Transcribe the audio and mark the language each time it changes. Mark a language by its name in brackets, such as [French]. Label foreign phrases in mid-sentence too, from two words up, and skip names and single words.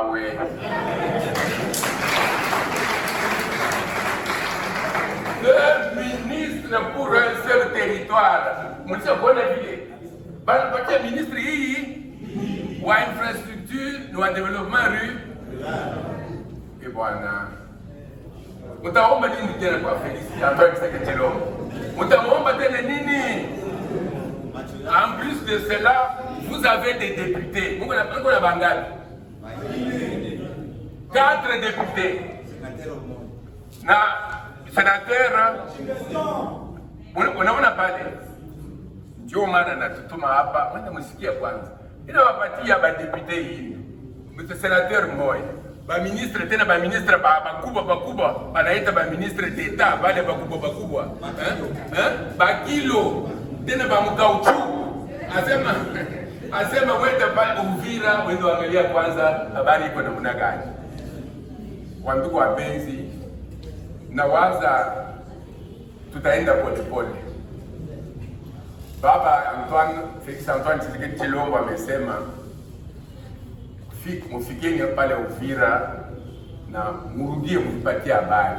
[French] 2 ministres pour un seul territoire. Mon Dieu, bonne ville. Parce que ministre ou à infrastructure, ou à développement rue. Et voilà. [Swahili] Mutaomba nini tena kwa Félicien Antoine Seketelo? Mutaomba tena nini? [French] En plus de cela, vous avez des députés. Vous connaissez la Bangal? 4 députés. [Swahili] Na sénateur, unaona pale ndio maana natutuma hapa, mwenda msikia kwanza. Inawapatia ba député hii. Mtu sénateur mmoja. Ba ministre tena ba ministre bakubwa banaita ba [French] ministre d'État [Swahili] bale bakubwa. Ba kilo tena ba mkauchu. Asema wende pale Uvira, wende angalia kwanza habari iko namna gani. Wandugu wapenzi, nawaza tutaenda polepole. Baba Antoine, Félix Antoine Tshisekedi Tshilombo amesema mufikeni pale Uvira na murudie mtupatie habari.